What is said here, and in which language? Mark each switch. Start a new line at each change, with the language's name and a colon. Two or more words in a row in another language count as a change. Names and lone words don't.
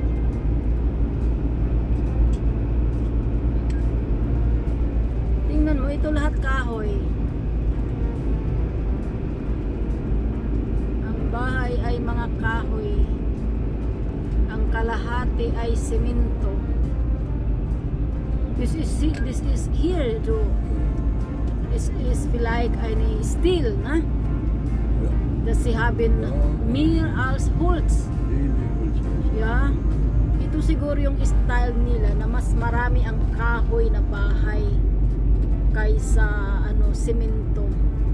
Filipino: Tingnan mo, ito lahat kahoy. Ang bahay ay mga kahoy. Ang kalahati ay simento.
English: This is here too. This is like
German: eine Stil,
English: na?
German: Ja. Das sie haben mehr als Holz. Viele Holzhäuser. Ja.
Filipino: Ito siguro yung style nila na mas marami ang kahoy na bahay kaysa ano simento.